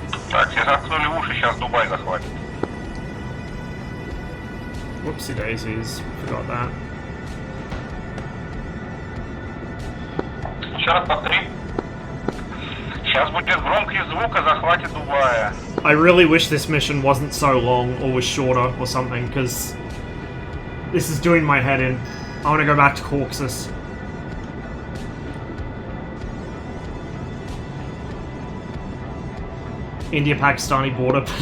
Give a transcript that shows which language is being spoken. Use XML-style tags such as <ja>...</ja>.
<ru>Так, все заткнули уши, сейчас Дубай захватит.</ru> <en>Whoopsie daisies, forgot that.</en> <ru>Еще раз повтори. Сейчас будет громкий звук, а захватит Дубая.</ru> <en>I really wish this mission wasn't so long, or was shorter, or something, because this is doing my head in. I want to go back to Caucasus. India-Pakistani border.</en>